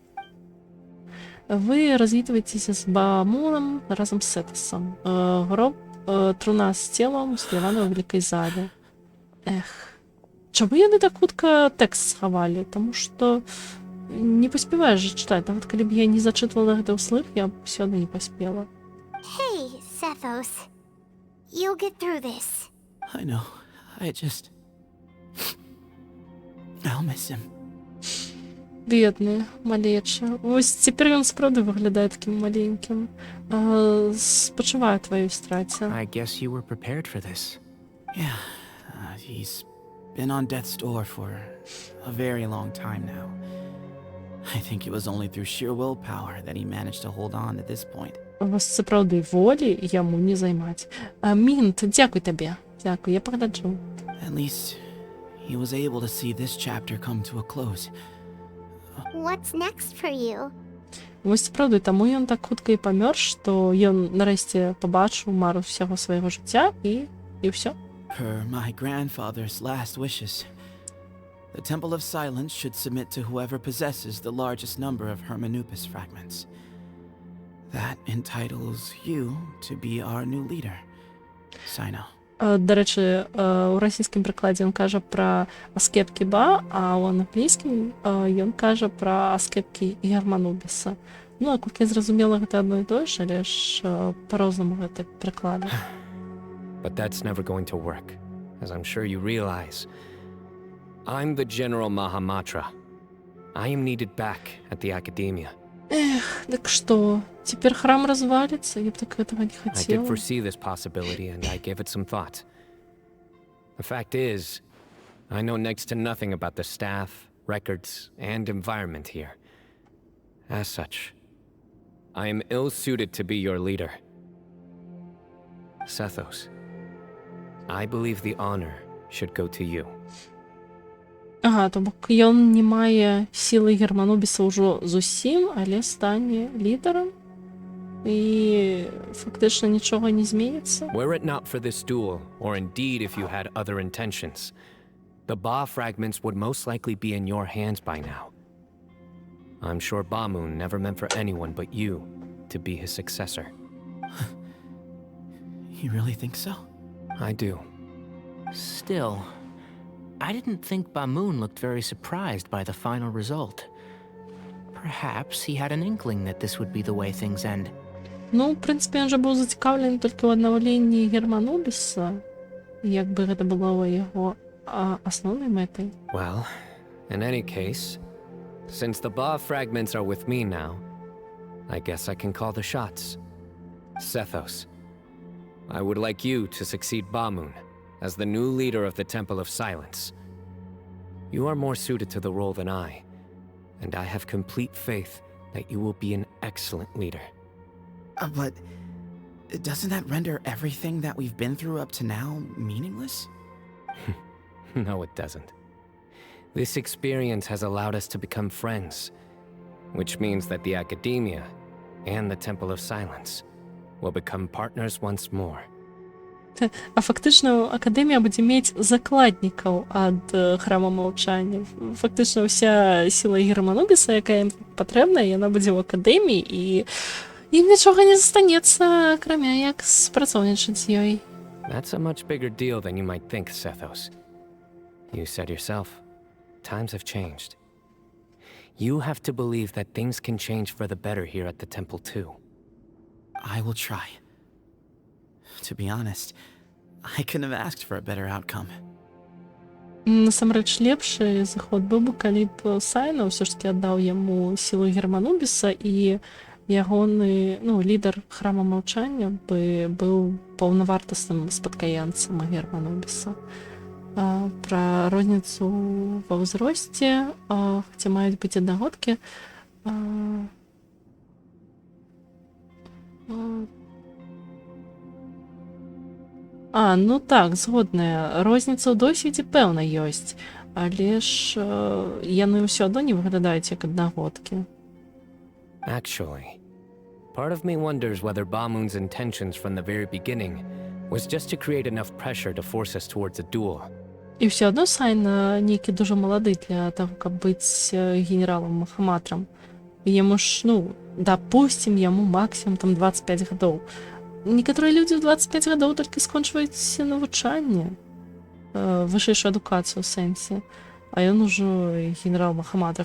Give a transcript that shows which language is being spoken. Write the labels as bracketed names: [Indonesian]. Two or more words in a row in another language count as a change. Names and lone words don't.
[Belarusian] Вы развітваецеся з Баамуном разам з Сетасом. Гроб, труна з целам усталявана ў вялікай зале. Эх. Чаму яны так хутка тэкст схавалі? Таму што не паспяваеш жа чытаць. Нават калі б я не зачытвала гэта ўслых, я б усё адно не паспела. [English] Hey, Sethos. You'll get through this. I know. I'll miss him. [Belarusian] Бедны, малечы. Вось цяпер ён сапраўды выглядае такім маленькім. Спачуваю тваёй страце. [English] I guess you were prepared for this. Yeah, he's been on death's door for a very long time now. I think it was only through sheer willpower that he managed to hold on at this point. [Belarusian] Вас сапраўды волі яму не займаць. Мінт, дзякуй табе. Дзякуй, я пагляджу. [English] At least he was able to see this chapter come to a close. What's next for you? [Belarusian] Вось сапраўды, таму ён так хутка і памёр, што ён нарэшце пабачыў мару ўсяго свайго жыцця і ўсё. [English] Per my grandfather's last wishes, the Temple of Silence should submit to whoever possesses the largest number of Hermanupis fragments. That entitles you to be our new leader, Sino. [Belarusian] До рэчы, у расійскім прыкладзе ён кажа пра аскепкі Ба, а ў англійскім ён кажа пра аскепкі Германубіса. Ну, а колькі я зразумела, гэта адно і тое ж, але ж па-рознаму гэта прыклады. [English] But that's never going to work, as I'm sure you realize. I'm the General Mahamatra. I am needed back at the Academia. [Belarusian] Эх, так што, цяпер храм разваліцца? Я б так гэтага не [English] I did [Belarusian] хацела. [English] foresee this possibility, and I gave it some thought. The fact is, I know next to nothing about the staff, records, and environment here. As such, I am ill-suited to be your leader. Sethos, I believe the honor should go to you. [Belarusian] Ага, то бок ён не мае сілы Германубіса ўжо зусім, але стане лідарам і фактычна нічога не зменіцца. [English] Were it not for this duel, or indeed if you had other intentions, the Ba fragments would most likely be in your hands by now. I'm sure Bamun never meant for anyone but you to be his successor. You really think so? I do. Still, I didn't think Bamun looked very surprised by the final result. Perhaps he had an inkling that this would be the way things end. [Belarusian] Ну, в прынцыпе, ён жа быў зацікаўлены толькі ў аднаўленні Германубіса, як бы гэта было яго асноўнай мэтай. [English] Well, in any case, since the Ba fragments are with me now, I guess I can call the shots. Sethos, I would like you to succeed Bamun as the new leader of the Temple of Silence. You are more suited to the role than I, and I have complete faith that you will be an excellent leader. But doesn't that render everything that we've been through up to now meaningless? No, it doesn't. This experience has allowed us to become friends, which means that the Academia and the Temple of Silence will become partners once more. [Belarusian] А фактычна акадэмія будзе мець закладнікаў ад храма маўчання. Фактычна ўся сіла Германубіса, якая ім патрэбная, яна будзе ў акадэміі, і Ім нічога не застанецца, акрамя як спрацоўнічаць з ёй. [English] That's a much bigger deal than you might think, Sethos. You said yourself, times have changed. You have to believe that things can change for the better here at the temple too. I will try. To be honest, I couldn't have asked for a better outcome. [Belarusian] Насамрэч лепшы заход быў бы, калі б Сайно ўсё ж таки аддаў яму сілу Германубіса і ягоны, лідар храма маўчання бы быў паўнавартасным спадкаянцам Германубіса. Пра розніцу ва ўзросце, хаця маюць быць аднагодкі, так, згодная. Розніца ў досведзе пэўна ёсць, але ж яны ўсё адно не выглядаюць як аднагодкі. [English] Actually, part of me wonders whether Bamoon's intentions from the very beginning was just to create enough pressure to force us towards a duel. [Belarusian] І ўсё адно Сайна нейкі дужа малады для таго, каб быць генералам Махаматрам. Яму ж, дапусцім, яму максімум 25 гадоў. Некаторыя людзі ў 25 гадоў толькі скончваюць навучанне, вышэйшую адукацыю ў сэнсе, а ён ужо генерал Махаматра.